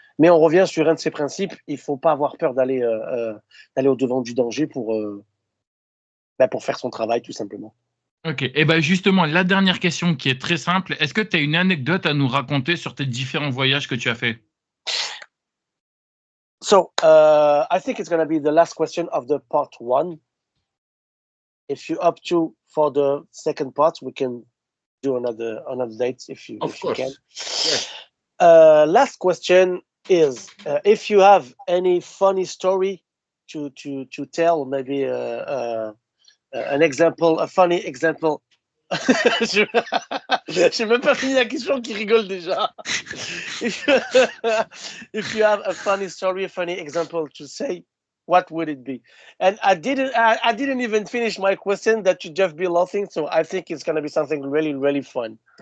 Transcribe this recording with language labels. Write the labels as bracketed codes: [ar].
[fr] Mais on revient sur un de ses principes, il faut pas avoir peur d'aller au-devant du danger pour faire son travail, tout simplement. Ok, et ben justement, la dernière question qui est très simple, est-ce que tu as une anecdote à nous raconter sur tes différents voyages que tu as fait? [en] So, I think it's going to be the last question of the part 1. If you're up to for the second part, we can do another date if you can. Yes. Last question is if you have any funny story to tell, maybe an example, a funny example. [fr] J'ai même pas fini la question qui rigole déjà. [en] If you have a funny story, a funny example to say, what would it be? And I didn't even finish my question that you just be laughing, so I think it's gonna be something really, really fun.